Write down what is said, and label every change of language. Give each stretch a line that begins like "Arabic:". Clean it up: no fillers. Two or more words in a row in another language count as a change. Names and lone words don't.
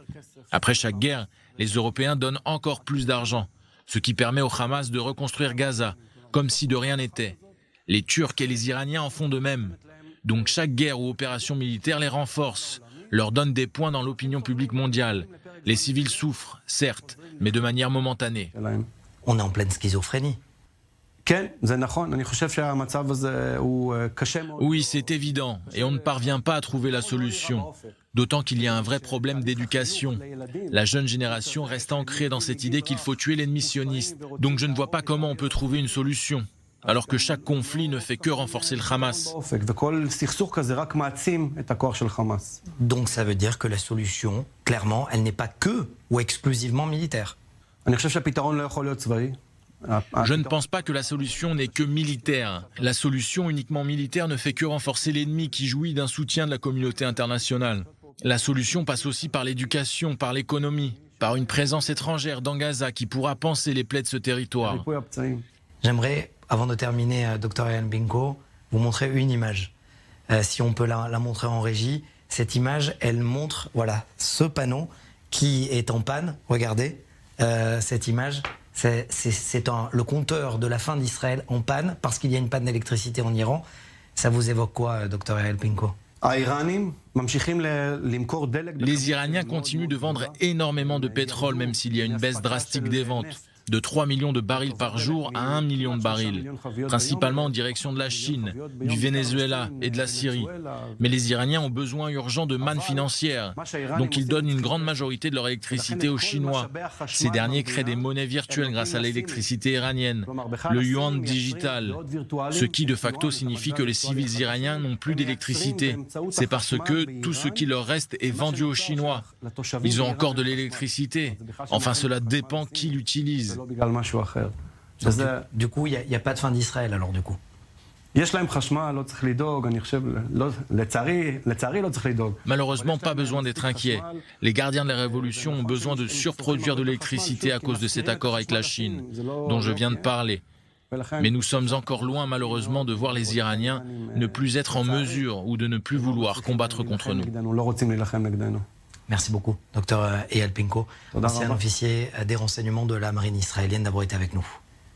French: Après chaque guerre, les Européens donnent encore plus d'argent, ce qui permet au Hamas de reconstruire Gaza, comme si de rien n'était. Les Turcs et les Iraniens en font de même. Donc chaque guerre ou opération militaire les renforce, leur donne des points dans l'opinion publique mondiale. Les civils souffrent, certes, mais de manière momentanée. On est en pleine schizophrénie.
Hebrew: כן, זה נכון. אני חושב שהמצב הזה הוא קשה מאוד.
French: Oui, c'est évident, et on ne parvient pas à trouver la solution. D'autant qu'il y a un vrai problème d'éducation. La jeune génération reste ancrée dans cette idée qu'il faut tuer l'ennemi sioniste. Donc je ne vois pas comment on peut trouver une solution, alors que chaque conflit ne fait que renforcer le Hamas.
Hebrew: וכל סכסוך כזה רק מעצים את הכוח של חמאס.
French: Donc ça veut dire que la solution, clairement, elle n'est pas que ou exclusivement militaire.
Hebrew: אני חושב שהפתרון לא יכול להיות צבאי.
French: Je ne pense pas que la solution n'est que militaire. La solution uniquement militaire ne fait que renforcer l'ennemi qui jouit d'un soutien de la communauté internationale. La solution passe aussi par l'éducation, par l'économie, par une présence étrangère dans Gaza qui pourra panser les plaies de ce territoire.
Hebrew: ריפוי הפצעים.
French: J'aimerais, avant de terminer, Dr Eyal Pinko, vous montrer une image. Si on peut la montrer en régie, cette image, elle montre, voilà, ce panneau qui est en panne. Regardez, cette image, c'est le compteur de la fin d'Israël en panne parce qu'il y a une panne d'électricité en Iran. Ça vous évoque quoi, Dr Eyal Pinko?
Hebrew: האיראנים ממשיכים למכור דלק.
French: Les Iraniens continuent de vendre énormément de pétrole, même s'il y a une baisse drastique des ventes, de 3 millions de barils par jour à 1 million de barils, principalement en direction de la Chine, du Venezuela et de la Syrie. Mais les Iraniens ont besoin urgent de manne financière, donc ils donnent une grande majorité de leur électricité aux Chinois. Ces derniers créent des monnaies virtuelles grâce à l'électricité iranienne, le yuan digital, ce qui
Latin: de facto
French: signifie que les civils iraniens n'ont plus d'électricité. C'est parce que tout ce qui leur reste est vendu aux Chinois. Ils ont encore de l'électricité. Enfin, cela dépend qui l'utilise.
Hebrew: לא בגלל משהו אחר.
French: Donc, du coup, il n'y a pas de fin d'Israël alors du coup.
Hebrew: יש להם חשמל, לא צריך לדאוג, אני חושב, לצערי לא צריך לדאוג.
French: Malheureusement, pas besoin d'être inquiet. Les gardiens de la révolution ont besoin de surproduire de l'électricité à cause de cet accord avec la Chine, dont je viens de parler. Mais nous sommes encore loin, malheureusement, de voir les Iraniens ne plus être en mesure ou de ne plus vouloir combattre contre nous.
Hebrew: לא רוצים להילחם נגדנו.
French: Merci beaucoup, Dr Eyal Pinko, ancien officier des renseignements de la marine israélienne, d'avoir été avec nous.